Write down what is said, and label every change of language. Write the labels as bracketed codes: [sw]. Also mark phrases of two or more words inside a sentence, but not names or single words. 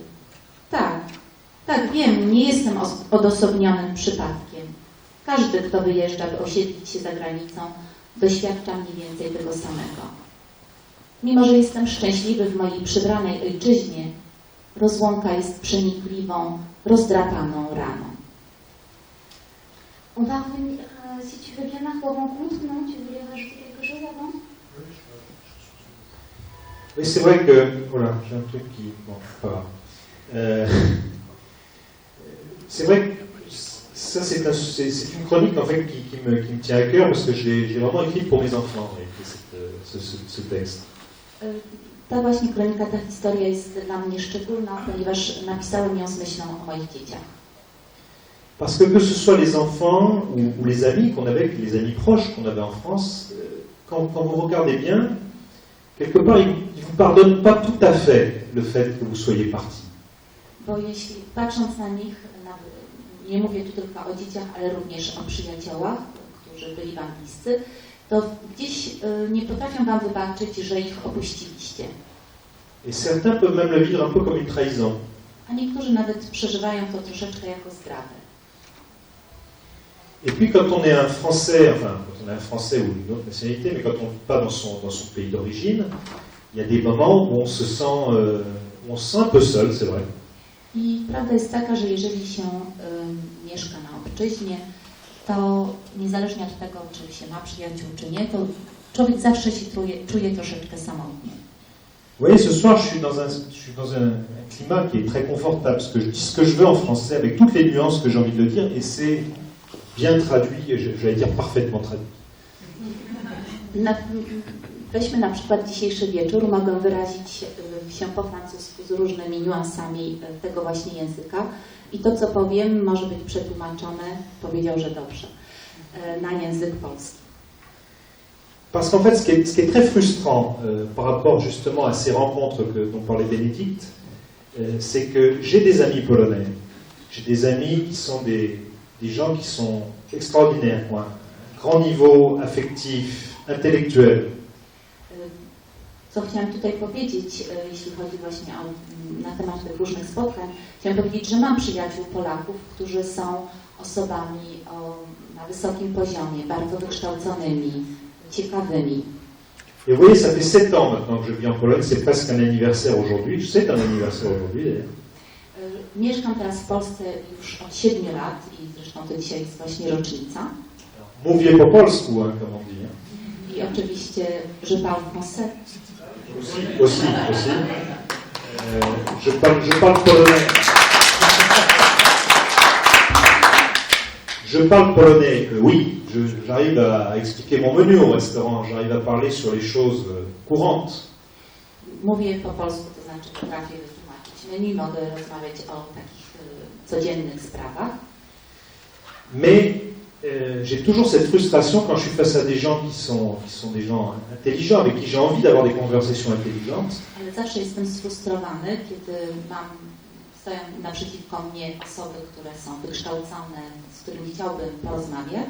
[pl] Tak, wiem, nie jestem odosobnionym przypadkiem. Każdy, kto wyjeżdża, by osiedlić się za granicą, doświadcza mniej więcej tego samego. Mimo że jestem szczęśliwy w mojej przybranej ojczyźnie, rozłąka jest przenikliwą, rozdrapaną raną. [fr] On va revenir, si tu veux bien, Marc, aux rencontres, non? Tu voulais rajouter quelque chose avant? Oui, c'est vrai que... Voilà, j'ai un truc qui... Bon, pas grave. C'est vrai que ça, c'est une chronique en fait qui me tient à cœur parce que j'ai vraiment écrit pour mes enfants, ce texte. [pl] Ta właśnie kronika, ta historia jest dla mnie szczególna, ponieważ napisałem ją z myślą o moich dzieciach. [fr] Parce que ce soit les enfants ou les amis qu'on avait, les amis proches qu'on avait en France, quand vous regardez bien, quelque part, ils ne vous pardonnent pas tout à fait le fait que vous soyez partis. [pl] Bo jeśli patrząc na nich, nie mówię tu tylko o dzieciach, ale również o przyjaciołach, którzy byli wam bliscy, to gdzieś nie potrafią wam wybaczyć, że ich opuściliście. [fr] Et certains peuvent même le vivre un peu comme une trahison. [pl] A niektórzy nawet przeżywają to troszeczkę jako zdradę. [fr] Et puis quand on est un Français, enfin quand on est un Français ou une autre nationalité, mais quand on ne vit pas dans son pays d'origine, il y a des moments où on se sent un peu seul, c'est vrai. [pl] I prawda jest taka, że jeżeli się mieszka na obczyźnie, to niezależnie od tego, czy się ma przyjaciół, czy nie, to człowiek zawsze się czuje troszeczkę samotnie. [fr] Vous voyez, ce soir, je suis dans un climat qui est très confortable, parce que je dis ce que je veux en français, avec toutes les nuances que j'ai envie de le dire, et c'est bien traduit, j'allais dire parfaitement traduit. [pl] Weźmy na przykład dzisiejszy wieczór, mogę wyrazić się po francusku z różnymi niuansami tego właśnie języka i to, co powiem, może być przetłumaczone, powiedział, że dobrze, na język polski. [fr] Parce qu'en fait, ce qui est très frustrant par rapport justement à ces rencontres dont parlait Bénédicte, c'est que j'ai des amis polonais. J'ai des amis qui sont des gens qui sont extraordinaires, quoi. Grand niveau affectif, intellectuel. [pl] Co chciałam tutaj powiedzieć, jeśli chodzi właśnie na temat tych różnych spotkań, chciałam powiedzieć, że mam przyjaciół Polaków, którzy są osobami na wysokim poziomie, bardzo wykształconymi, ciekawymi. [fr] Et vous voyez, ça fait 7 ans maintenant que je vis en Pologne, c'est presque un anniversaire aujourd'hui, c'est un anniversaire aujourd'hui d'ailleurs. [pl] Mieszkam teraz w Polsce już od 7 lat i zresztą to dzisiaj jest właśnie rocznica. Mówię po polsku, [fr] hein, comme on dit. Hein. [pl] I oczywiście, [fr] je parle français. Aussi. Je parle polonais. Je parle polonais, oui. J'arrive à expliquer mon menu au restaurant. J'arrive à parler sur les choses courantes. [pl] Mówię po polsku, to znaczy potrafię wytłumaczyć menu, mogę rozmawiać o takich codziennych sprawach. [fr] Mais j'ai toujours cette frustration quand je suis face à des gens qui sont des gens intelligents, avec qui j'ai envie d'avoir des conversations intelligentes. [pl] Ale zawsze jestem sfrustrowany, kiedy stoją naprzeciwko mnie osoby, które są wykształcone, z którymi chciałbym porozmawiać.